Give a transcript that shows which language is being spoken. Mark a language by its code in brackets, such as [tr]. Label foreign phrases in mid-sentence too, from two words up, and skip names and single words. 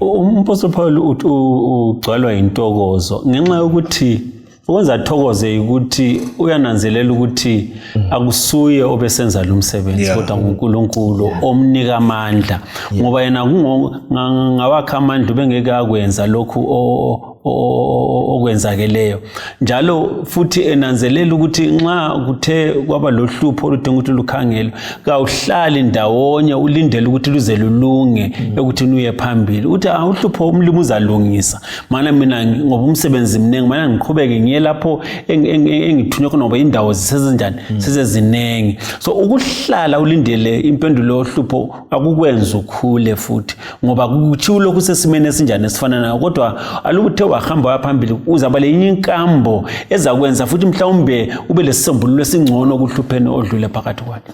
[nd] Umphostoli Paul ugcwalwa intokozo ngenxa yokuthi ukwenza athokoze ukuthi uyananzelela ukuthi akusuye obesenza lo msebenzi kodwa uNkulunkulu omnika amandla ngoba yena ngawakha amandla bengeke akwenza lokhu okwenzakeleyo njalo futhi enanzelela ukuthi nxa kuthe kwaba lohlupho oludinga ukuthi lukhangele kawuhlali ndawonye ulindele ukuthi luze lulunge ukuthi uye phambili uthi uhlupho umlimi uzalungisa mana mina ngoba umsebenzi mnengi mana ngiqhubeke ngiye lapho engithunywe khona ngoba indawo zisezenjani sizezinengi so ukuhlala ulindele impendulo yohlupho akukwenza ukhule futhi ngoba kuthi lokhu sesimene esinjani esifana nayo kodwa alukuthe wahamba phambili uzaba lenye inkambo ezakwenza futhi mhlawumbe ube lesisombululo esingcono ukuhlupheni odlule phakathi kwakhe.